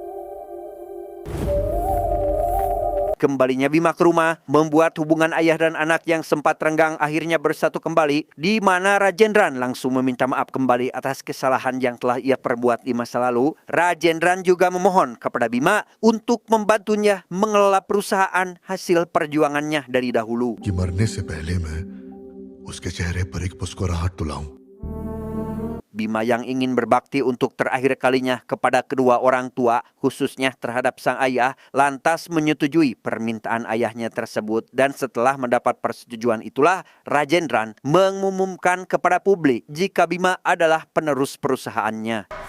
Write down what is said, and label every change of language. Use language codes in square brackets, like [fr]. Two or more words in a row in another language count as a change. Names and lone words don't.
[id] Kembalinya Bima ke rumah membuat hubungan ayah dan anak yang sempat renggang akhirnya bersatu kembali, di mana Rajendran langsung meminta maaf kembali atas kesalahan yang telah ia perbuat di masa lalu. Rajendran juga memohon kepada Bima untuk membantunya mengelola perusahaan hasil perjuangannya dari dahulu. [hi] कि मरने से पहले मैं उसके चेहरे पर एक मुस्कुराहट तुलाऊं। [id] Bima yang ingin berbakti untuk terakhir kalinya kepada kedua orang tua, khususnya terhadap sang ayah, lantas menyetujui permintaan ayahnya tersebut. Dan setelah mendapat persetujuan itulah, Rajendran mengumumkan kepada publik jika Bima adalah penerus perusahaannya.